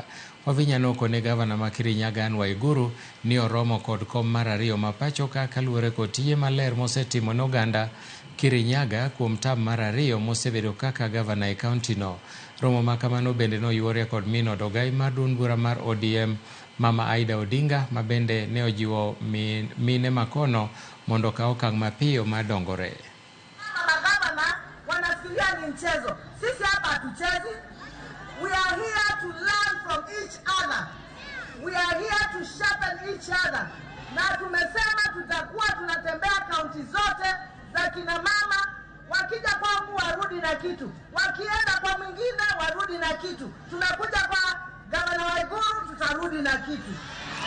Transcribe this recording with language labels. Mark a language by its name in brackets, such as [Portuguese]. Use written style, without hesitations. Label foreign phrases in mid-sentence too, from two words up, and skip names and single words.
[Luo (Kenya and Tanzania)] Wavinya nokone gavana ma Kirinyaga Anne Waiguru ni oromo kod kom mar ariyo ma pachoka kaluwore kod tije maler mosetimo ne oganda Kirinyaga kuom tam mar ariyo mosebedo kaka gavana e kaunti no. Romo ma kamano bende noyuore kod Min Odogai mar duond bura mar ODM Mama Aida Odinga ma bende ne ojiwo mine makono mondo kaw okang' mapiyo mar dongore. [Swahili] Magavana wanafikiria ni mchezo. Sisi hapa hatuchezi. [English] We are here to learn from each other. We are here to sharpen each other. [Swahili] Na tumesema tutakuwa tunatembea kaunti zote za kina mama, wakija kwangu warudi na kitu. Wakienda kwa mwingine warudi na kitu. Tunakuja kwa Gavana Waiguru tutarudi na kitu.